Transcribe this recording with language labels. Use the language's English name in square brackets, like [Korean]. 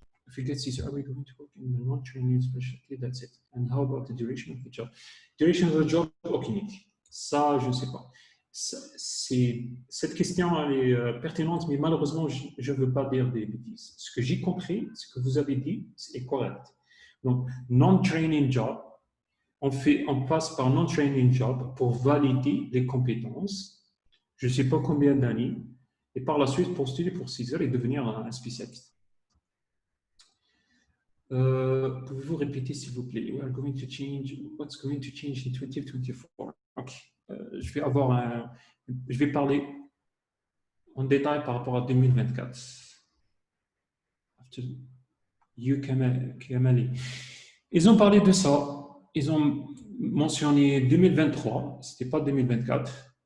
[English] If you get Caesar, are we going to work in the non-training specialty? That's it. And how about the duration of the job? Duration of the job, [French] aucune idée. Ça, je ne sais pas. Cette question elle est pertinente, mais malheureusement, je ne veux pas dire des bêtises. Ce que j'ai compris, ce que vous avez dit, c'est correct. Donc, non-training job, on passe par non-training job pour valider les compétences. Je ne sais pas combien d'années, et par la suite postuler pour 6 heures et devenir un spécialiste. Pouvez-vous répéter s'il vous plaît? [English] What's going to change in 2024? Ok. [French] Je vais parler en détail par rapport à 2024. Ils ont parlé de ça. Ils ont mentionné 2023. C'était pas 2024.